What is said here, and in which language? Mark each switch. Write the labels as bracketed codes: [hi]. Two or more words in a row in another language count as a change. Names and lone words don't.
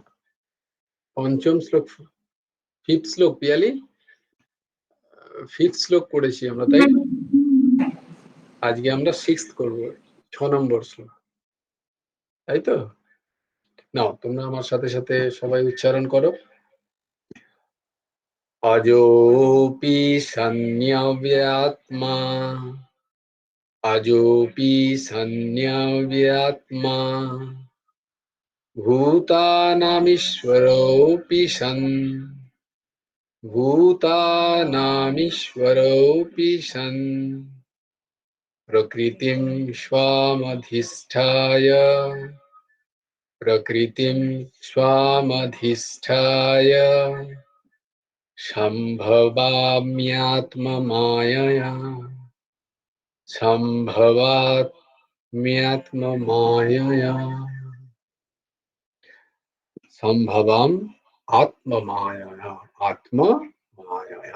[bn] পঞ্চম শ্লোক, ফিফথ শ্লোক, পিয়ালি, ফিফথ শ্লোক করেছি আমরা, তাই না? আজকে আমরা 6th করবো, 6 নম্বর শ্লোক, তাই তো? নাও তোমরা আমার সাথে সাথে সবাই উচ্চারণ করো। [sa] अजोऽपि सन्न्यव्यात्मा, अजोऽपि सन्न्यव्यात्मा भूतानामीश्वरोऽपि सन्, भूतानामीश्वरोऽपि सन् प्रकृतिं स्वामधिष्ठाय, प्रकृतिं स्वामधिष्ठाय সম্ভবাম্যাত্মমায়য়া সম্ভবাম্যাত্মমায়য়া সম্ভবাম আত্মমায়য়া আত্মমায়য়া।